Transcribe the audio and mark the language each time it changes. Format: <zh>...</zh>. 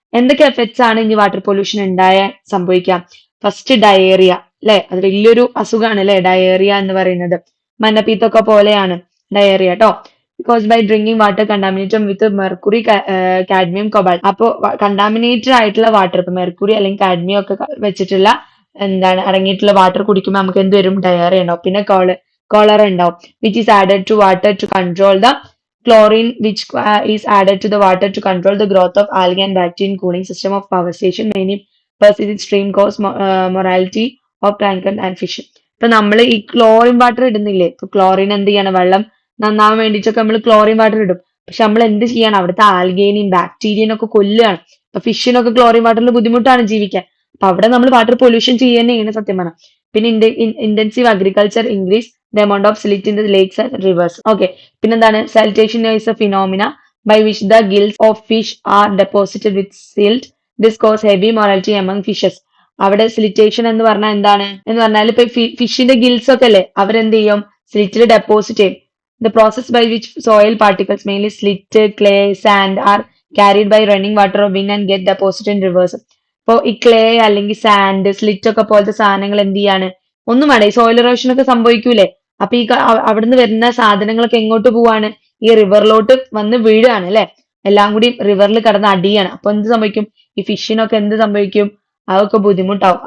<ml>എന്തൊക്കെ എഫക്ട്സ് ആണ് ഇനി വാട്ടർ പൊല്യൂഷൻ സംഭവിക്കാം? ഫസ്റ്റ് ഡയേറിയ അല്ലെ, അത് വലിയൊരു അസുഖമാണ് അല്ലെ, ഡയേറിയ എന്ന് പറയുന്നത്. മഞ്ഞപ്പിത്തൊക്കെ പോലെയാണ് ഡയേറിയ കേട്ടോ.</ml> <en>Because by drinking water contaminated with mercury, cadmium, cobalt.</en> <ml>അപ്പോ കണ്ടാമിനേറ്റഡ് ആയിട്ടുള്ള വാട്ടർ, ഇപ്പൊ മെർക്കുറി അല്ലെങ്കിൽ കാഡ്മിയം ഒക്കെ വെച്ചിട്ടുള്ള എന്താണ് അടങ്ങിയിട്ടുള്ള വാട്ടർ കുടിക്കുമ്പോൾ നമുക്ക് എന്ത് വരും? ഡയറിയ ഉണ്ടാവും. പിന്നെ കോളറ ഉണ്ടാവും.</ml> <en>Which is added to water to control the chlorine which is added to the water to control the growth of algae and bacteria in cooling system of power station. Many persistent stream cause mortality of plankton and fish.</en> <ml>ഇപ്പൊ നമ്മൾ ഈ chlorine water ഇടുന്നില്ലേ? ഇപ്പൊ chlorine എന്ത് ചെയ്യണം? വെള്ളം നന്നാവാൻ വേണ്ടിയിട്ടൊക്കെ നമ്മൾ ക്ലോറിൻ വാട്ടർ ഇടും. പക്ഷെ നമ്മൾ എന്ത് ചെയ്യണം? അവിടുത്തെ ആൽഗേനെയും ബാക്ടീരിയനും ഒക്കെ കൊല്ലുകയാണ്. ഇപ്പൊ ഫിഷിനൊക്കെ ക്ലോറിൻ വാട്ടറിൽ ബുദ്ധിമുട്ടാണ് ജീവിക്കാൻ. അപ്പൊ അവിടെ നമ്മൾ വാട്ടർ പൊല്യൂഷൻ ചെയ്യുന്നതാണ് സത്യം പറഞ്ഞാൽ. പിന്നെ</ml> <en>Intensive agriculture increase the amount of silt in the lakes and rivers. Okay.</en> <ml>പിന്നെന്താണ്?</ml> <en>Siltation is a phenomena by which the gills of fish are deposited with silt. This cause heavy mortality among fishes.</en> <ml>അവിടെ സിലിറ്റേഷൻ എന്ന് പറഞ്ഞാൽ എന്താണ് എന്ന് പറഞ്ഞാൽ ഇപ്പൊ ഫിഷിന്റെ gills ഒക്കെ അല്ലേ, അവരെന്ത് ചെയ്യും? സ്ലിറ്റിൽ ഡെപ്പോസിറ്റ് ചെയ്യും.</ml> <en>The process by which soil particles, mainly slit, clay, sand, are carried by running water or wind and get deposited in rivers.</en> <ml>ഇപ്പൊ ഈ ക്ലേ അല്ലെങ്കിൽ സാൻഡ്, സ്ലിറ്റ് ഒക്കെ പോലത്തെ സാധനങ്ങൾ എന്ത് ചെയ്യാണ്? ഒന്നും വേണ്ട, ഈ സോയിൽ ഇറോഷൻ ഒക്കെ സംഭവിക്കൂലേ? അപ്പൊ ഈ അവിടുന്ന് വരുന്ന സാധനങ്ങളൊക്കെ എങ്ങോട്ട് പോവാണ്? ഈ റിവറിലോട്ട് വന്ന് വീഴാണ് അല്ലെ. എല്ലാം കൂടി റിവറിൽ കിടന്ന് അടിയാണ്. അപ്പൊ എന്ത് സംഭവിക്കും? ഈ ഫിഷിനൊക്കെ എന്ത് സംഭവിക്കും? അതൊക്കെ ബുദ്ധിമുട്ടാവും.</ml>